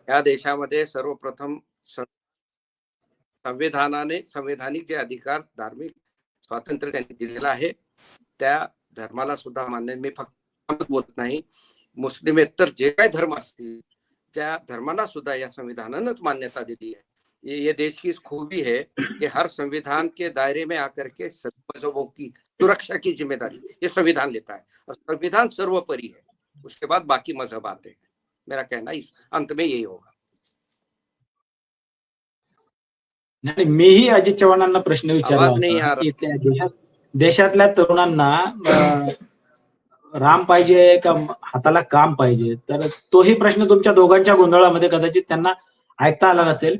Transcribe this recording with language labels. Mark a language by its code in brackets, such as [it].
[mr] या देशामध्ये सर्वप्रथम संवैधानिक जे अधिकार, धार्मिक स्वातंत्र्य त्यांनी दिलेलं आहे, त्या धर्माला सुद्धा मान्य. मी फक्त बोलत नाही, मुस्लिमेतर जे काही धर्म असतील त्या धर्माला सुद्धा या संविधानानंच मान्यता दिली है. [hi] ये देश की खूबी है कि हर संविधान के दायरे में आकर के सभी मजहबों की सुरक्षा की जिम्मेदारी ये संविधान लेता है और संविधान सर्वोपरि है, उसके बाद बाकी मजहब आते हैं. मेरा कहना इस अंत में यही होगा. [mr] नाही, मीही अजित चव्हाणांना प्रश्न विचारला होता की देशातल्या तरुणांना राम पाहिजे का हाताला काम पाहिजे, तर तोही प्रश्न तुमच्या दोघांच्या गोंधळामध्ये कदाचित त्यांना ऐकता आला नसेल.